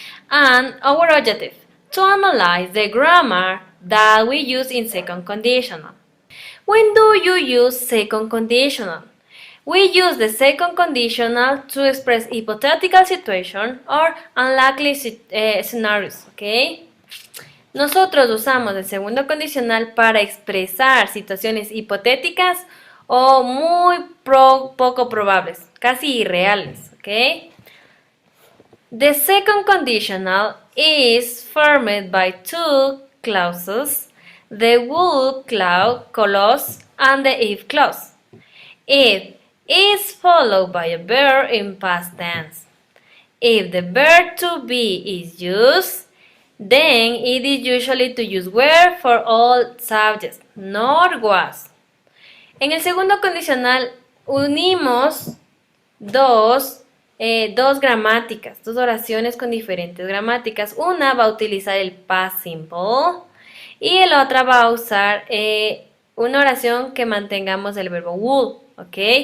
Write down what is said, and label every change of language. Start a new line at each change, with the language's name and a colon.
English: And our objective, to analyze the grammar that we use in second conditional. When do you use second conditional? We use the second conditional to express hypothetical situation or unlikely scenarios, okay?
Spanish: Nosotros usamos el segundo condicional para expresar situaciones hipotéticas o muy poco probables, casi irreales, ¿ok?
English: The second conditional is formed by two clauses, the would clause and the if clause. If is followed by a verb in past tense. If the verb to be is used, then it is usually to use were for all subjects, not was.
Spanish: En el segundo condicional unimos dos gramáticas, dos oraciones con diferentes gramáticas. Una va a utilizar el past simple y la otra va a usar una oración que mantengamos el verbo would, ¿ok?